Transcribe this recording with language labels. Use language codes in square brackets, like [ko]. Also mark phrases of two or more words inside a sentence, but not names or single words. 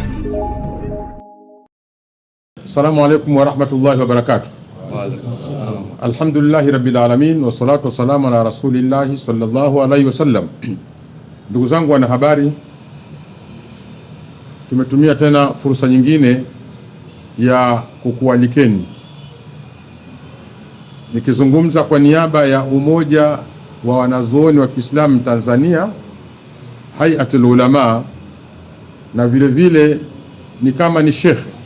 [ar] السلام عليكم ورحمة الله وبركاته. الحمد لله رب العالمين والصلاة والسلام على رسول الله صلى الله عليه وسلم. [sw] Ndugu zangu wanahabari, tumetumia tena fursa nyingine ya kukualikeni nikizungumza kwa niaba ya Umoja wa Wanazuoni wa Kiislamu Tanzania, Hayatul Ulama, na vile vile ni kama ni shekhe.